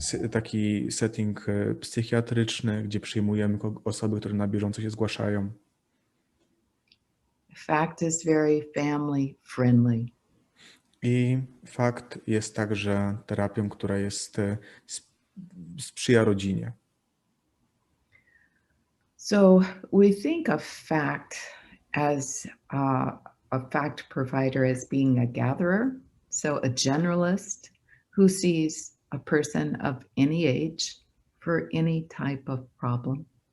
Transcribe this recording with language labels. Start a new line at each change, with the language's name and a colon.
Polish: Taki setting psychiatryczny, gdzie przyjmujemy osoby, które na bieżąco się zgłaszają.
English: Fact is very family friendly.
Polish: I fakt jest także terapią, która sprzyja rodzinie.
English: So we think of fact as a fact provider as being a gatherer, so a generalist who sees a person of any age for any type of problem.